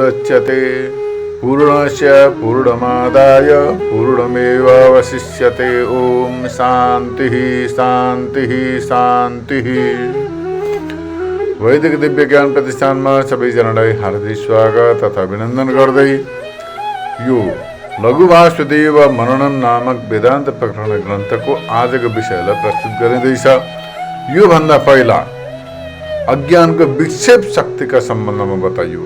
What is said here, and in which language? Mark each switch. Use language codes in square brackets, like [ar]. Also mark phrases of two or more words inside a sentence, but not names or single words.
[sa] मुच्यते पूर्णस्य पूर्णमादाय पूर्णमेवावशिष्यते। ओम शांति शांति शांति। [ne] वैदिक दिव्य ज्ञान प्रतिष्ठान में सबैजनालाई हार्दिक स्वागत तथा अभिनन्दन गर्दै यो लघु वासुदेव मननम नामक वेदान्त प्रकरण ग्रन्थको आजको विषयलाई प्रस्तुत गरिँदैछ। यो भन्दा पहिला अज्ञानको विक्षेप शक्तिका सम्बन्धमा बताइयो।